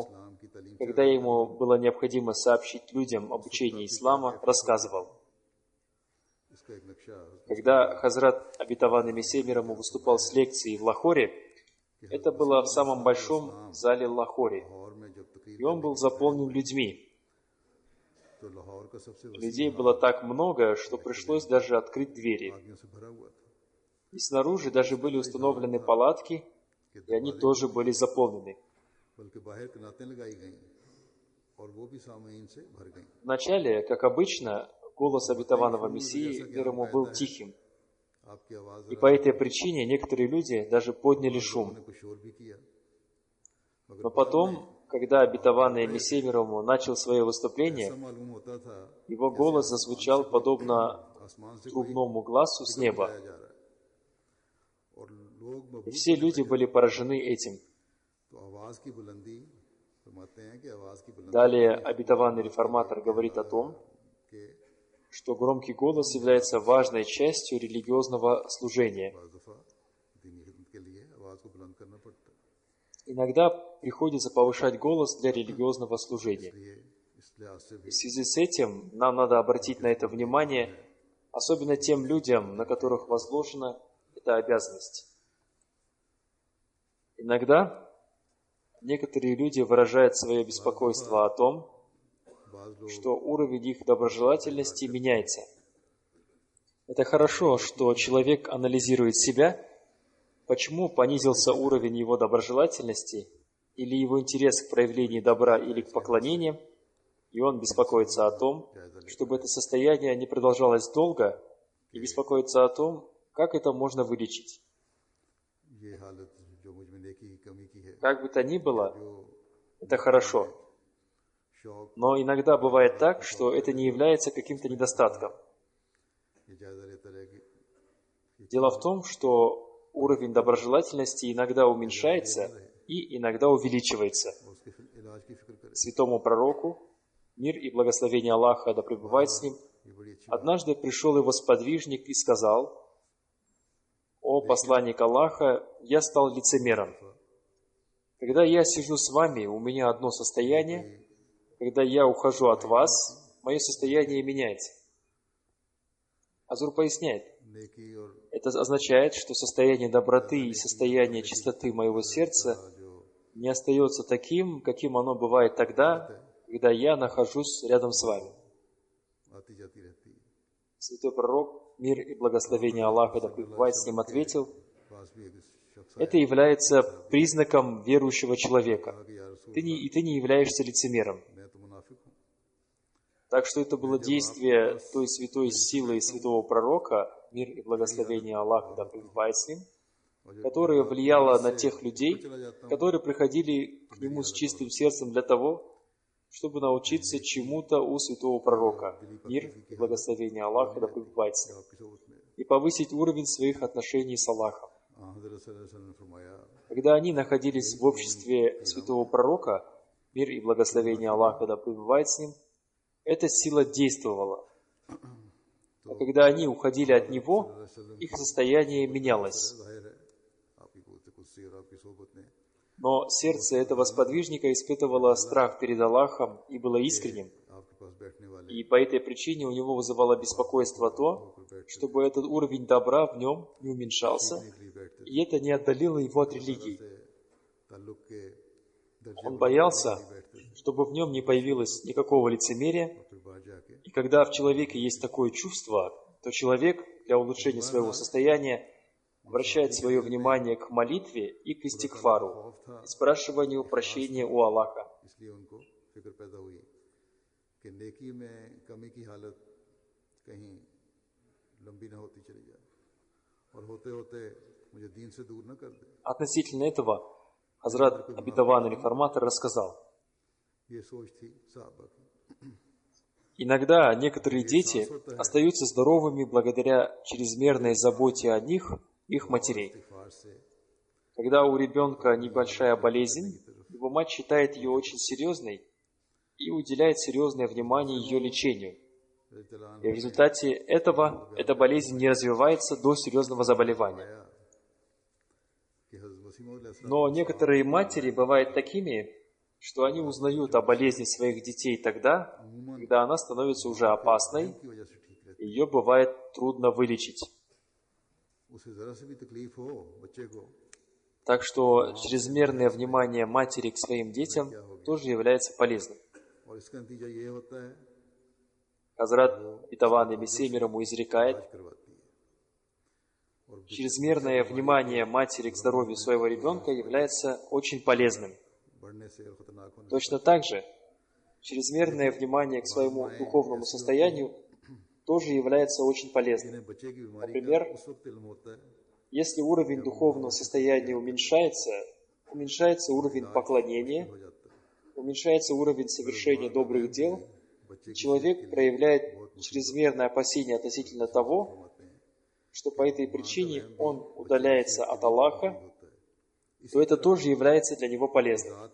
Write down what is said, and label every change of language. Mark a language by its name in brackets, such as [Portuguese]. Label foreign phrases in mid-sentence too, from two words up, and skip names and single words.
[Urdu] اسلام کی تعلیم [Russian] когда ему было необходимо сообщить людям об учении ислама, рассказывал. [Urdu] اس کا ایک نقشہ [Russian] Когда Хазрат, обетованный Мессией мир ему, выступал с лекцией в Лахоре, это было в самом большом зале Лахоре, [Urdu] لاہور میں جب تقریر [Russian] и он был заполнен людьми. [Urdu] تو لاہور کا سب سے وسیع [Russian] Людей было так много, что пришлось даже открыть двери. [Urdu] آدمیوں سے بھرا ہوا تھا [Russian] И снаружи даже были установлены палатки, и они тоже были заполнены. [Urdu] بلکہ باہر قناتیں لگائی گئی اور وہ بھی سامعین سے بھر گئی. [Russian] Вначале, как обычно, голос обетованного Мессии, мир ему, был тихим. [Urdu] آپ کی آواز [Russian] И по этой причине некоторые люди даже подняли шум. [Urdu] نے کچھ شور بھی کیا, [Russian] Но потом, когда обетованный Мессия мир ему начал свое ऐसा выступление, [Urdu] معلوم ہوتا تھا [Russian] его голос зазвучал подобно [Urdu] آسمان سے کوئی [Russian] трубному глазу с неба. [Urdu] بلایا جا رہا ہے اور لوگ [Russian] И все люди были поражены этим. [Urdu] تو آواز کی بلندی فرماتے ہیں کہ آواز کی بلندی [Russian] Далее обетованный реформатор говорит о том, के что громкий голос является важной частью религиозного служения. [Urdu] بعض دفعہ دینی خدمت کے لیے آواز کو بلند کرنا پڑتا ہے. [Russian] Иногда приходится повышать голос для религиозного служения. [Urdu] اس لیے اس لحاظ سے بھی [Russian] В связи с этим нам надо обратить на это внимание, особенно тем людям, на которых возложена эта обязанность. Иногда некоторые люди выражают свое беспокойство о том, [Urdu] بعض لوگ [Russian] что уровень их доброжелательности меняется. Это хорошо, что человек анализирует себя, почему понизился уровень его доброжелательности или его интерес к проявлению добра или к поклонениям, и он беспокоится о том, чтобы это состояние не продолжалось долго, и беспокоится о том, как это можно вылечить. [Urdu] یہ حالت جو مجھ میں نیکی کی کمی کی ہے, [Russian] Как бы то ни было, जो это хорошо. शौक Но иногда бывает так, что это не является каким-то недостатком. [Urdu] یہ جائزہ لیتا رہے کہ [Russian] Дело в том, что уровень доброжелательности иногда уменьшается и иногда увеличивается. [Urdu] اس کے علاج کی فکر کرے. [Russian] Святому пророку, мир и благословение Аллаха да пребывает с ним, [Urdu] یہ بڑی اچھی [Russian] однажды пришел его сподвижник и сказал: «О посланник Аллаха, я стал лицемером. Когда я сижу с вами, у меня одно состояние, когда я ухожу от вас, мое состояние меняется». Азур поясняет, [Urdu] نیکی اور [Russian] это означает, что состояние доброты и состояние чистоты моего сердца जो не остается таким, каким оно бывает тогда, когда я нахожусь рядом с вами. [Urdu] آتی جاتی رہتی ہے. [Russian] Святой пророк, мир и благословение Аллаха да пребывает с ним, ответил: [Urdu] پاس بھی ایک شخص [Russian] это является признаком верующего человека. [Urdu] آیا کہ یار رسول [Russian] Ты не являешься лицемером. [Urdu] میں تو منافق ہوں. [Russian] Так что это было действие той святой силы святого пророка, мир и благословение Аллаха да пребывает с ним, которое влияло на тех людей, которые приходили к нему с чистым сердцем для того, чтобы научиться чему-то у святого пророка, мир и благословение Аллаха да пребывает с ним, [Urdu] آپ کی صحبت میں [Russian] и повысить уровень своих отношений с Аллахом. [Urdu] हज़रत [Arabic] صلی اللہ علیہ وسلم [Urdu] نے فرمایا [Russian] Когда они находились в обществе святого пророка, мир и благословение Аллаха да пребывает с ним, эта сила действовала. А когда они уходили от него, их состояние менялось. [Urdu] ظاہر ہے آپ کی قوت کرسی اور آپ کی صحبت نے [Russian] Но сердце этого сподвижника испытывало страх перед Аллахом и было искренним. [Urdu] آپ کے پاس بیٹھنے والے [Russian] И по этой причине у него вызывало беспокойство то, чтобы этот уровень добра в нем не уменьшался, [Urdu] کے لیے بیٹھتے [Russian] и это не отдалило его от религии. [Urdu] تھے تعلق کے درجے [Russian] Он боялся, чтобы в нем не появилось никакого лицемерия, [Urdu] پھر باہر جاکے [Russian] и когда в человеке есть такое чувство, то человек для улучшения своего состояния обращает свое внимание к молитве и к истигфару, и спрашиванию прощения у Аллаха. [Urdu] اس لیے ان کو فکر پیدا ہوئی کہ نیکی میں کمی کی حالت کہیں لمبی نہ ہوتی چلی جائے اور ہوتے ہوتے مجھے دین سے دور نہ کر دے. [Russian] Относительно этого Хазрат обетованный реформатор рассказал: [Urdu] یہ سوچ تھی صحابہ کی. [Russian] иногда некоторые дети остаются здоровыми благодаря чрезмерной заботе о них, их матерей. [Urdu] استغفار سے [Russian] Когда у ребенка небольшая болезнь, его мать считает ее очень серьезной и уделяет серьезное внимание ее лечению. И в результате этого эта болезнь не развивается до серьезного заболевания. [Urdu] کہ حضرت مسیح موعود علیہ السلام [Russian] Но некоторые матери бывают такими, что они узнают о болезни своих детей тогда, когда она становится уже опасной, [Urdu] کی وجہ سے ٹھیک رہتی [Russian] и ее बывает трудно вылечить. [Urdu] اسے ذرا سے بھی تکلیف ہو بچے کو [Russian] Так что чрезмерное внимание матери к своим детям тоже является полезным. [Urdu] اور اس کا نتیجہ یہ ہوتا ہے [Russian] Хазрат обетованный Мессия мир ему изрекает: [Urdu] کرواتی ہے اور [Russian] чрезмерное внимание матери к здоровью своего ребенка является очень полезным. [Urdu] بڑھنے سے اور خطرناک ہونے [Russian] Точно так же, чрезмерное внимание к своему духовному состоянию тоже является очень полезным. Например, если уровень духовного состояния уменьшается уровень поклонения, уменьшается уровень совершения добрых дел, и человек проявляет чрезмерное опасение относительно того, что по этой причине он удаляется от Аллаха, то это тоже является для него полезным.